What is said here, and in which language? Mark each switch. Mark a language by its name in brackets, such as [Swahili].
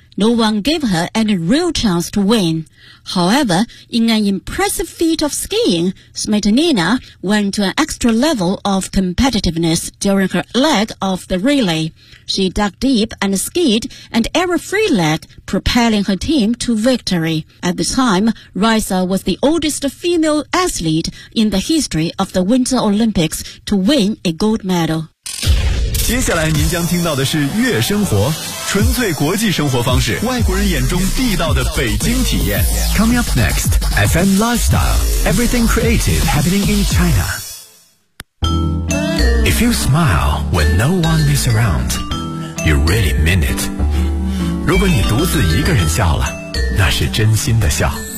[English] No one gave her any real chance to win. However, in an impressive feat of skiing, Smetanina went to an extra level of competitiveness during her leg of the relay. She dug deep and skied an error free leg, propelling her team to victory. At the time, Raisa was the oldest female athlete in the history of the Winter Olympics to win a gold medal. [Chinese] 接下来您将听到的是月生活，纯粹国际生活方式，外国人眼中地道的北京体验。 [English] Coming up next, FM Lifestyle, everything creative happening in China. If you smile when no one is around, you really mean it. [Chinese] 如果你独自一个人笑了，那是真心的笑。